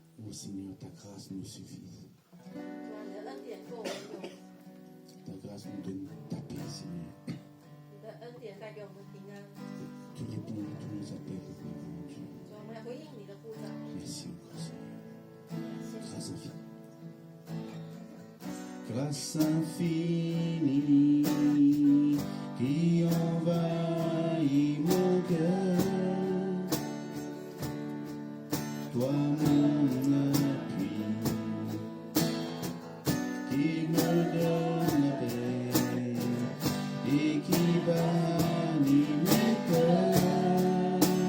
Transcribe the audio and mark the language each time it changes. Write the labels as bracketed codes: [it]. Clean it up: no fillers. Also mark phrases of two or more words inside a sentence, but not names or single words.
[fr] Oh Seigneur, ta grâce nous suffit. [zh] 主啊，你的恩典够我们用， [fr] Ta grâce nous donne ta paix, Seigneur. [zh] 你的恩典带给我们平安。 [fr] Tu réponds à tous nos appels, mon Dieu. [zh] 主啊，我们要回应你的呼召。 [fr] Merci encore, Seigneur. [zh] 谢谢。 [fr] Grâce infinie. Grâce infinie qui envahit mon cœur. Toi mon appui qui me donne la paix et qui bannit mes peurs.